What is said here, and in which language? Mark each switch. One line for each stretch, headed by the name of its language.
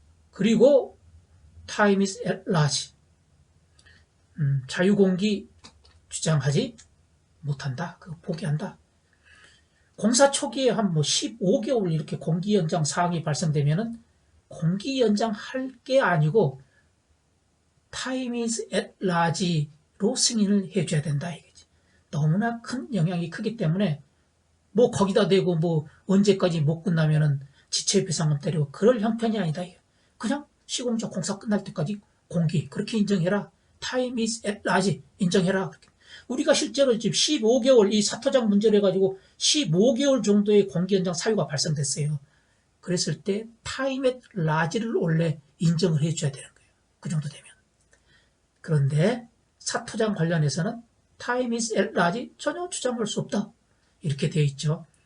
Korean: 그리고
English: time is at large.
Korean: 자유공기 주장하지 못한다. 그거 포기한다. 공사 초기에 한 15개월 이렇게 공기 연장 사항이 발생되면은 공기 연장할 게 아니고
English: time is at large
Korean: 로 승인을 해줘야 된다 이거지. 너무나 큰 영향이 크기 때문에 뭐 거기다 대고 뭐 언제까지 못 끝나면은 지체배상금 때리고 그럴 형편이 아니다. 그냥 시공자 공사 끝날 때까지 공기 그렇게 인정해라.
English: time is at large
Korean: 인정해라. 우리가 실제로 지금 15개월 이 사토장 문제를 해가지고 15개월 정도의 공기 연장 사유가 발생됐어요. 그랬을 때
English: time at large
Korean: 를 원래 인정을 해줘야 되는 거예요. 그 정도 되면. 그런데 사토장 관련해서는
English: time is at large
Korean: 전혀 주장할 수 없다. 이렇게 되어 있죠.